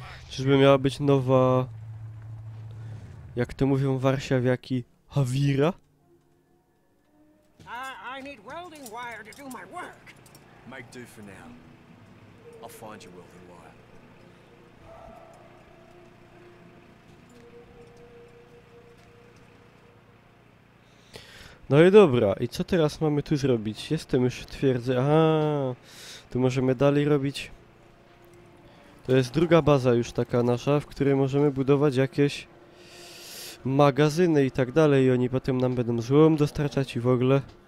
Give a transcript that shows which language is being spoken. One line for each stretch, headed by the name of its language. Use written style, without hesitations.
Polish: Czyżby miała być nowa... Jak to mówią warszawiaki? Hawira?
English: I need welding wire to do my work. Make do for now. I'll find you welding wire.
Polish: No i dobra, i co teraz mamy tu zrobić? Jestem już w twierdzy. Aha, tu możemy dalej robić. To jest druga baza już taka nasza, w której możemy budować jakieś magazyny i tak dalej. I oni potem nam będą złom dostarczać i w ogóle.